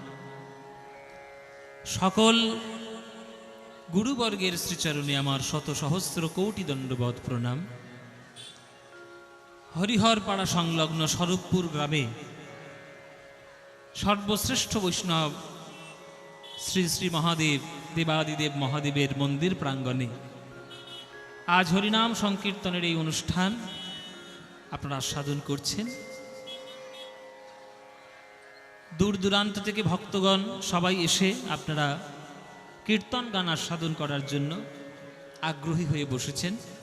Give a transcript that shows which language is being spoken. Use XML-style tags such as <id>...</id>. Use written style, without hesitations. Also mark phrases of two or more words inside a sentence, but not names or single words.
<bn>সকল গুরুবর্গের শ্রীচরণে আমার শত সহস্র কোটি দণ্ডবৎ প্রণাম। হরিহরপাড়া সংলগ্ন স্বরূপপুর গ্রামে সর্বশ্রেষ্ঠ বৈষ্ণব শ্রী শ্রী মহাদেব দেবাদিদেব মহাদেবের মন্দির প্রাঙ্গণে আজ হরিনাম সংকীর্তনের এই অনুষ্ঠান আপনারা সাধন করছেন। দূর দূরান্ত থেকে ভক্তগণ সবাই এসে আপনারা কীর্তন গান আস্বাদন করার জন্য আগ্রহী হয়ে বসেছেন।</bn>